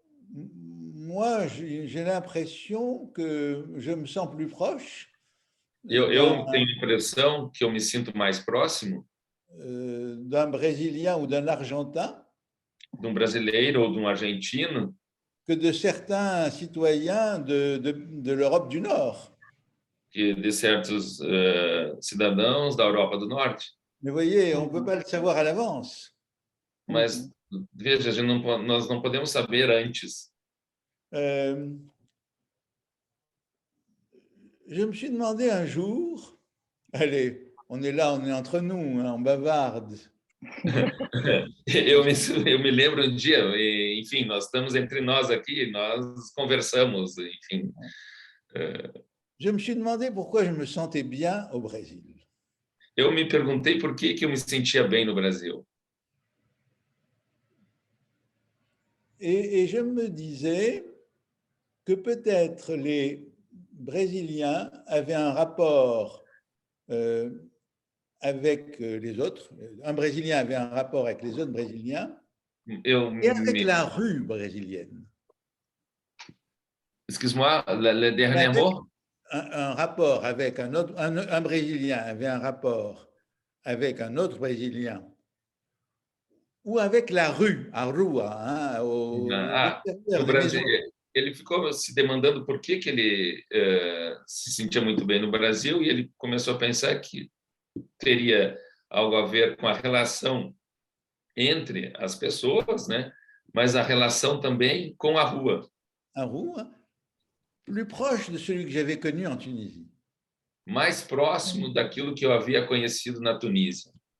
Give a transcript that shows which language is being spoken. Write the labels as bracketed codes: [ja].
[fr] Moi, j'ai l'impression que je me sens plus proche. [pt] Eu tenho a impressão que eu me sinto mais próximo [fr] d'un Brésilien ou d'un Argentin [pt] de um brasileiro ou de um argentino [fr] que de certains citoyens de l'Europe du Nord. [pt] Que de certos cidadãos da Europa do Norte. [fr] Mais voyez, on ne peut pas le savoir à l'avance. [pt] Mas veja, nós não podemos saber antes. [fr] Je me suis demandé un jour, allez, on est là, on est entre nous, hein, on bavarde. [pt] Eu me lembro um dia, enfim, nós estamos entre nós aqui, nós conversamos, enfim. [fr] Je me suis demandé pourquoi je me sentais bien au Brésil. [pt] Eu me perguntei por que eu me sentia bem no Brasil. [fr] Et je me disais que peut-être les Brésiliens avaient un rapport avec les autres. Un Brésilien avait un rapport avec les autres Brésiliens et avec la rue brésilienne. Excuse-moi, le dernier mot? Un rapport avec un autre, un Brésilien avait un rapport avec un autre Brésilien ou avec la rue, [pt] a rua, [fr] hein, [pt] no Brasil. Ele ficou se demandando por que ele se sentia muito bem no Brasil e ele começou a pensar que teria algo a ver com a relação entre as pessoas, né? Mas a relação também com a rua. A rua, [fr] plus proche de celui que j'avais connu en Tunisie. [pt] Mais próximo daquilo que eu havia conhecido na Tunísia.